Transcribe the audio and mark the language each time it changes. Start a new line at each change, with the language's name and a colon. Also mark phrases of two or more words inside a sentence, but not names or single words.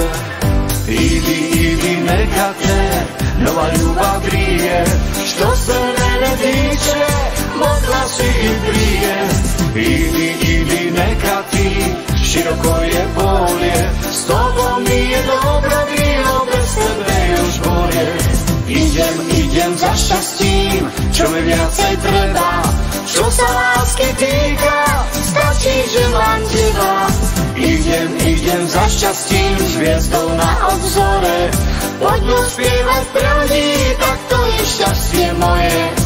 Croatian: Idi, neka te nova ljubav grije, što se mene tiče, mogla si i prije. Idi, neka ti, široko je bolje, s tobom mi je dobro bilo, bez tebe još bolje.
Slovak: Idem za šťastím, čo mi viacej treba. Čo sa lásky týka, stačí, že mám teba. Idem za šťastím, s hviezdou na obzore. Poďme spievať pre ľudí, tak to je šťastie moje.